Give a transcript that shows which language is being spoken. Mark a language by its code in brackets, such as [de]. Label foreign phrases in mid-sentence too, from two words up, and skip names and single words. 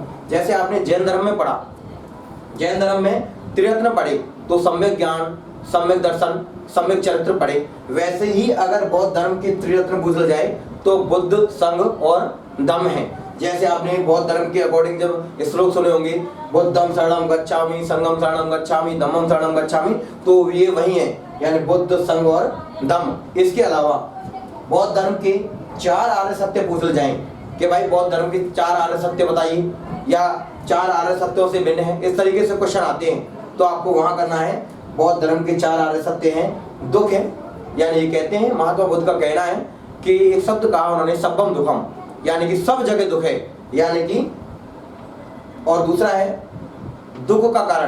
[hi] जैसे आपने जैन धर्म में पढ़ा, जैन धर्म में त्रिरत्न पढ़े तो सम्यक ज्ञान, सम्यक दर्शन, सम्यक चरित्र पढ़े। वैसे ही अगर बौद्ध धर्म के त्रिरत्न पूछ जाए तो बुद्ध, संघ और धम्म है। जैसे आपने बौद्ध धर्म के अकॉर्डिंग जब श्लोक सुने होंगे, [pi] बुद्धम शरणम गच्छामि, संघम शरणम गच्छामि, धम्मम शरणम गच्छामि, [hi] तो ये वही है, यानी बुद्ध, संघ और धम्म। इसके अलावा बौद्ध धर्म के 4 आर्य सत्य पूछ जाए कि भाई बौद्ध धर्म के 4 आर्य सत्य बताइए, या 4 आर्य सत्यों से भिन्न है, इस तरीके से क्वेश्चन आते हैं। तो आपको वहां करना है बौद्ध धर्म के 4 आर्य सत्य हैं दुख है, यानी ये कहते हैं, महात्मा बुद्ध का कहना है कि एक शब्द कहा उन्होंने [pi] सब्बम दुखम, [hi] यानी कि सब जगह दुख है, यानी कि, और दूसरा है दुख का कारण।